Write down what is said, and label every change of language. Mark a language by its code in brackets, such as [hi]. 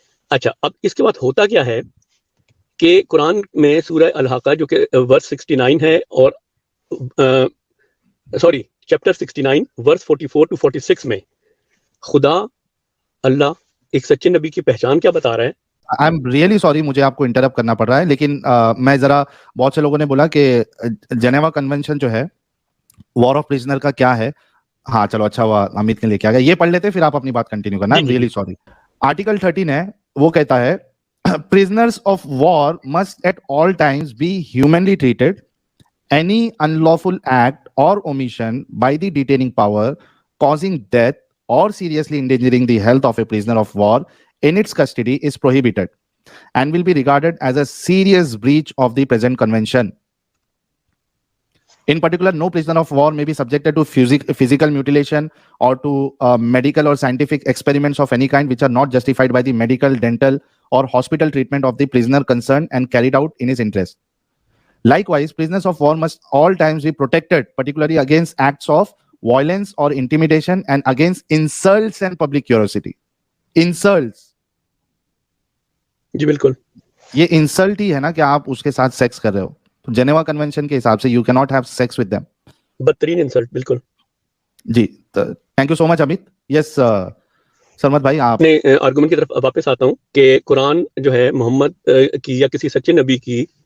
[ur] اچھا, اب اس کے بعد ہوتا کیا ہے کہ قرآن میں سورہ الحاقہ جو کہ ورس 69 ہے, اور سوری چیپٹر 69 ورس 44 to 46 میں خدا اللہ ایک سچے نبی کی پہچان کیا بتا رہا ہے. [en] I am really sorry, [ur] مجھے آپ کو انٹرپٹ کرنا پڑ رہا ہے, لیکن میں ذرا, بہت سے لوگوں نے بولا کہ جنیوا کنونشن جو ہے وار آف پرزنر کا کیا ہے. ہاں چلو اچھا ہوا امیت نے لے کے آ گیا, یہ پڑھ لیتے پھر آپ اپنی بات کنٹینیو کرنا. [en] Really sorry. [ur] آرٹیکل 13 ہے, وہ کہتا ہے [en] prisoners of war must at all times be humanly treated. Any unlawful act or omission by the detaining power causing death or seriously endangering the health of a prisoner of war in its custody is prohibited and will be regarded as a serious breach of the present convention. In particular, no prisoner of war may be subjected to physical mutilation or to medical or scientific experiments of any kind which are not justified by the medical, dental or hospital treatment of the prisoner concerned and carried out in his interest. Likewise, prisoners of war must all times be protected, particularly against acts of violence or intimidation and against insults and public curiosity. Insults. [ur] جی بالکل, یہ insult ہی ہے نا کہ آپ اس کے ساتھ sex کر رہے ہو. تو جنیوا کنونشن کے حساب سے [en] You کی not have sex with them. [ur] بدترین انسلٹ. بالکل جی, تھینک یو سو مچ امیت. یس سرمد بھائی, آپ اپنے آرگومنٹ کی طرف واپس آتا ہوں کہ قرآن جو ہے محمد کی یا کسی سچے نبی کی